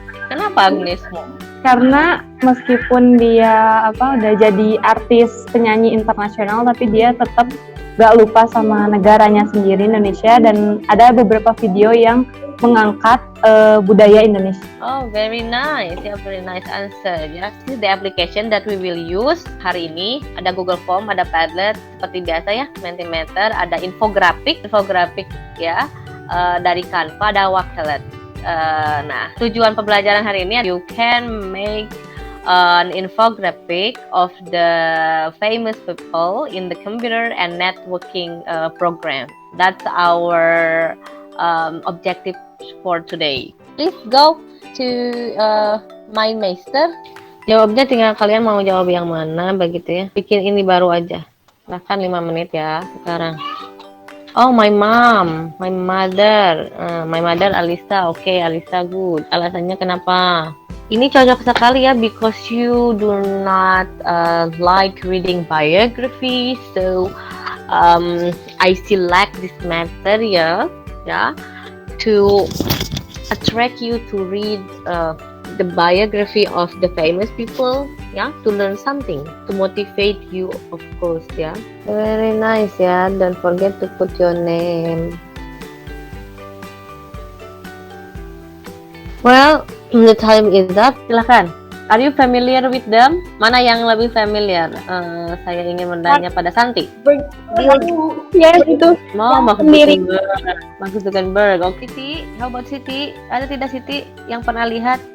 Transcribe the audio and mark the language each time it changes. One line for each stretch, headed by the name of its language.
Indonesian: Kenapa Agnes? Karena meskipun dia udah jadi artis penyanyi internasional, tapi dia tetap gak lupa sama negaranya sendiri, Indonesia, dan ada beberapa video yang mengangkat budaya Indonesia.
English: Oh, very nice. Ya, very nice answer. Ya, this is the application that we will use
Indonesian: hari ini.
English: Ada Google Form, ada Padlet, seperti biasa ya, Mentimeter, ada infografik ya, dari Canva, ada Wakelet.
Indonesian: Nah, tujuan pembelajaran hari ini,
English: you can make an infographic of the famous people in the computer and networking program. That's our objective for today. Please go to MindMeister.
Indonesian: Jawabnya tinggal kalian mau jawab yang mana begitu ya. Bikin ini baru aja. Bahkan 5 menit ya sekarang.
English: Oh, my mom, my mother Alisa. Okay, Alisa, good.
Indonesian: Alasannya kenapa? Ini cocok sekali ya,
English: because you do not like reading biography, so I select this material, yeah, to attract you to read the biography of the famous people, yeah, to learn something, to motivate you, of course, yeah. Very nice, yeah. Don't forget to put your name. Well, the time is up.
Indonesian: Silakan.
English: Are you familiar with them?
Indonesian: Mana yang lebih familiar? Saya ingin bertanya pada Santi. Ya itu. Mau Mark sendiri.
English: Zuckerberg. Mark Zuckerberg. Oke, Siti. How about Siti?
Indonesian: Ada tidak Siti yang pernah lihat?